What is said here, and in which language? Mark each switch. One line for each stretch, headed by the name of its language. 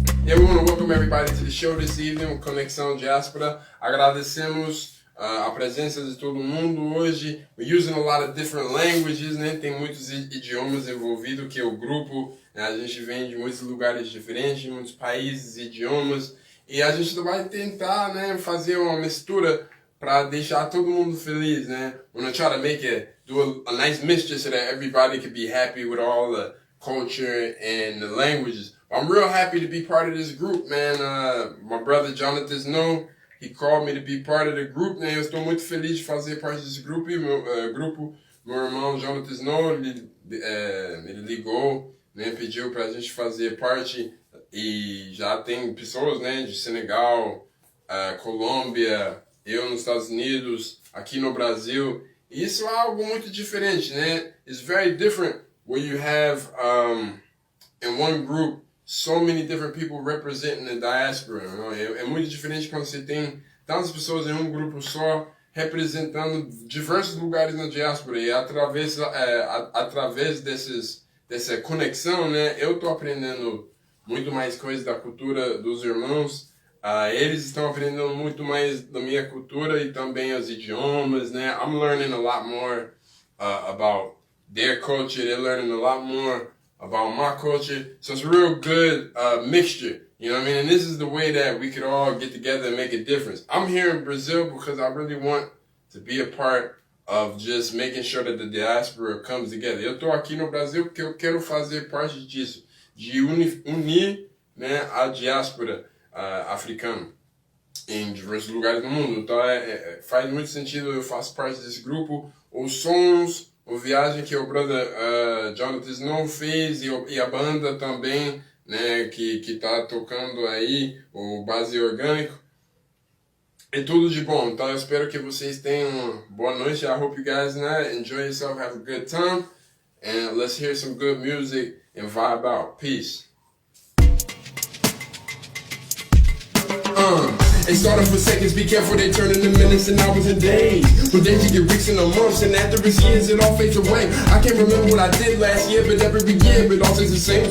English: Yeah, we want to welcome everybody to the show this evening with Conexão Diaspora.
Portuguese: Agradecemos a presença de todo mundo hoje.
English: We're using a lot of different languages, né?
Portuguese: Tem muitos idiomas envolvidos, que é o grupo, né? A gente vem de muitos lugares diferentes, de muitos países e idiomas. E a gente vai tentar, né, fazer uma mistura para deixar todo mundo feliz, né?
English: We're gonna try to make it, do a nice mixture so that everybody could be happy with all the culture and the languages. I'm real happy to be part of this group, man. My brother Jonathan Snow, he called me to be part of the group, né?
Portuguese: Eu estou muito feliz de fazer parte desse grupo. Meu irmão Jonathan Snow, ele ligou, né? Pediu pra gente fazer parte e já tem pessoas, né, de Senegal, Colômbia, eu nos Estados Unidos, aqui no Brasil. E isso é algo muito diferente, né?
English: It's very different when you have in one group so many different people representing the diaspora. You know?
Portuguese: É muito diferente quando você tem tantas pessoas em um grupo só representando diversos lugares na diáspora. E através dessa conexão, né, eu tô aprendendo muito mais coisas da cultura dos irmãos. Eles estão aprendendo muito mais da minha cultura e também os idiomas, né?
English: I'm learning a lot more about their culture. They're learning a lot more about my culture. So it's a real good mixture. You know what I mean? And this is the way that we could all get together and make a difference. I'm here in Brazil because I really want to be a part of just making sure that the diaspora comes together.
Portuguese: Eu tô aqui no Brasil porque eu quero fazer parte disso, de unir, né, a diáspora africana em diversos lugares do mundo. Então faz muito sentido, eu faço parte desse grupo. Os sons, a viagem que o brother Jonathan Snow fez e a banda também, né, que tá tocando aí, o Base Orgânico. É tudo de bom. Então eu espero que vocês tenham uma boa noite.
English: I hope you guys enjoy yourself, have a good time, and let's hear some good music and vibe out. Peace. They started for seconds, be careful, they turn into minutes and hours and days. From days you get weeks and a months, and after it's years, it all fades away. I can't remember what I did last year, but every year it all stays the same.